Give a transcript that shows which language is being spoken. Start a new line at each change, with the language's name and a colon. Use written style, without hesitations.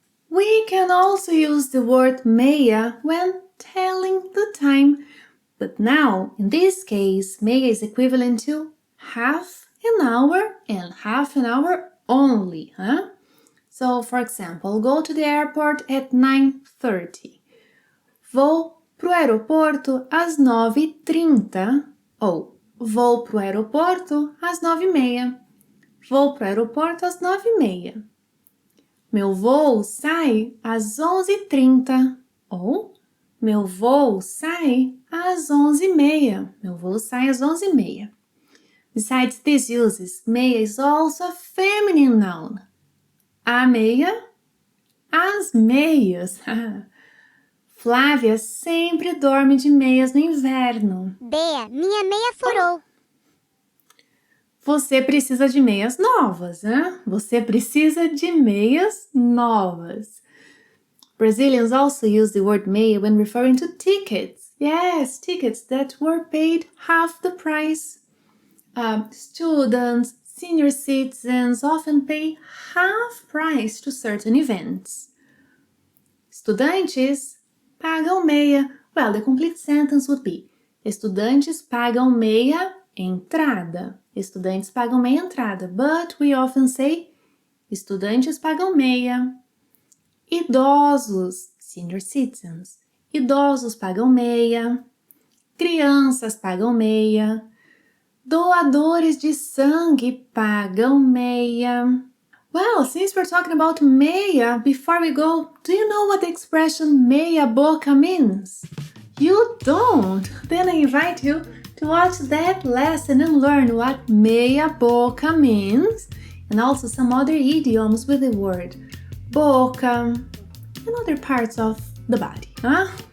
English: We can also use the word MEIA when telling the time, but now, in this case, MEIA is equivalent to half an hour and half an hour only, huh? So, for example, go to the airport at 9:30.
Portuguese: Vou pro aeroporto às 9:30 ou vou pro aeroporto às 9:30. Vou pro aeroporto às 9:30. Meu voo sai às 11:30 ou meu voo sai às 11:30. Meu voo sai às 11:30.
English: Besides these uses, MEIA is also a feminine noun.
Portuguese: A meia, as meias. Flávia sempre dorme de meias no inverno. Bea, minha meia furou. Você precisa de meias novas, né? Você precisa de meias novas.
English: Brazilians also use the word meia when referring to tickets. Yes, tickets that were paid half the price. Students, senior citizens often pay half price to certain events.
Portuguese: Estudantes pagam meia.
English: Well, the complete sentence would be:
Portuguese: estudantes pagam meia entrada. Estudantes pagam meia entrada.
English: But we often say
Portuguese: estudantes pagam meia.
English: Idosos, senior citizens.
Portuguese: Idosos pagam meia. Crianças pagam meia. Doadores de sangue pagam meia.
English: Well, since we're talking about meia, before we go, do you know what the expression meia boca means? You don't? Then I invite you to watch that lesson and learn what meia boca means, and also some other idioms with the word boca and other parts of the body, huh?